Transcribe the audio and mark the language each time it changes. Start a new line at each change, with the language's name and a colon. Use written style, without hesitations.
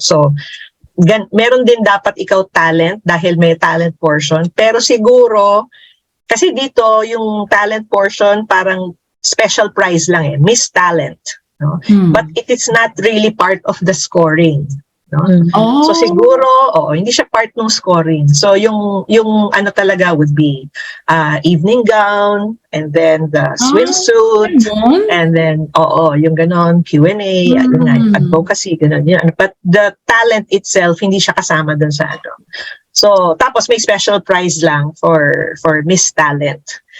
Filipino: So, meron din dapat ikaw talent dahil may talent portion. Pero siguro, kasi dito yung talent portion parang special prize lang Miss Talent. No?
English: But it is not really part of the scoring. No?
Filipino: So siguro, hindi siya part ng scoring. So yung talaga
English: would be evening gown and then the swimsuit and then yung ganon Q&A, advocacy, ganon yun. But the talent itself
Filipino: hindi siya kasama dun sa So tapos may special prize lang for Miss Talent.